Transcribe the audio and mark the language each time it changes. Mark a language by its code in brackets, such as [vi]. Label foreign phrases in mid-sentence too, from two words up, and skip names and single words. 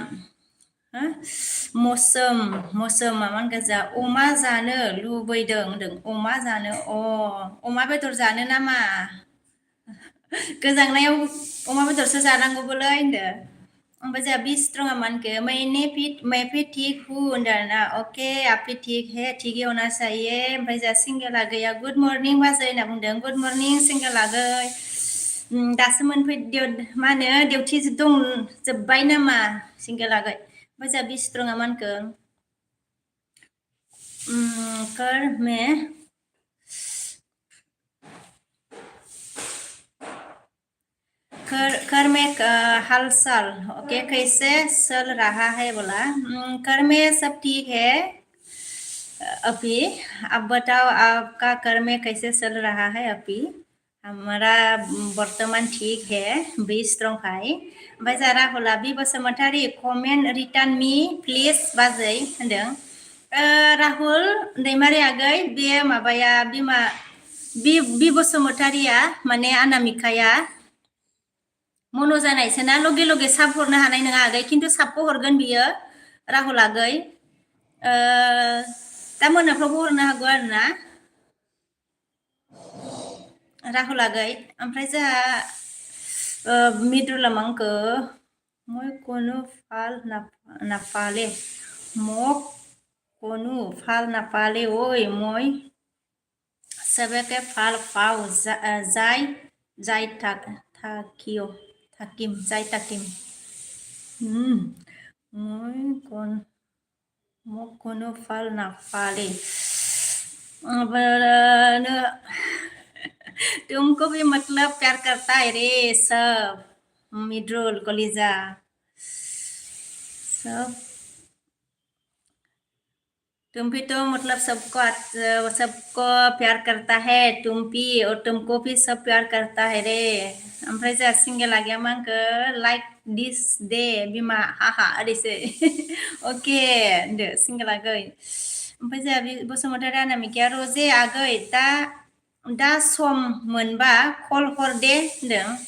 [brx] मौसम माबा गोजा अमा जानो लुबैदों होनदों अमा जानो अमा बेदर जानो नामा गोजांनायाव अमा बेदरसो जानांगौबोलै होनदों ओमफ्राय जोंहा बि स्ट्रंआ मानखो [hi] मैं भी ठीक हूँ [brx] होनदों आरोना अके [hi] आपि ठीक है ठीक ही होना चाहिए [brx] ओमफ्राय जोंहा सिंगेला गैया [en] good morning [brx] बाजै होनना बुंदों [en] good morning [brx] सिंगेला गै दासो मा होनो डिउटि दं जोब्बाय नामा सिंगेला गै ओमफ्राय जोंहा बि स्ट्रंआ मानखो [hi] कर में कर में हालचाल ओके कैसे चल रहा है बोला कर में सब ठीक है अभी अब बताओ आपका कर में कैसे चल रहा है अभी हमारा वर्तमान ठीक है बी स्ट्रं भाई [brx] ओमफ्राय जोंहा राहुला बि बसुमतारी कमेन्ट रिटार्न मी प्लिज बाजै होनदों राहुल दैमारि आगै बे माबाया बिमा बि बसुमतारिया माने आनामिकाया मनो जानायसोना लगे लगे साब हरनो हानाय नङा आगै खिन्थु साबखौ हरगोन बियो राहुल आगै दा मोनाफ्रावबो हरनो हागौ आरोना राहुल आगै ओमफ्राय जोंहा मिदुला मांखो [as] মই কোনো ফাল নাপালে মোক কোনো ফাল নাপালে ঐ মই চবকে ফাল পাওঁ যাই থাকিম মোক কোনো ফাল নাপালে [hi] तुमको भी मतलब प्यार करता है रे सब मिड्रोल कलीजा सब तुम भी तो मतलब सबको प्यार करता है तुम भी और तुमको भी सब प्यार करता है रे [brx] ओमफ्राय जोंहा सिंगेला गैया मांखो लाइक दिस दे बिमा हाहा ओरैसो अके होनदो सिंगेला गै ओमफ्राय जोंहा बसुमतारी अनामिकाया रजे आगै दा सम मोनबा कल हर दे होनदों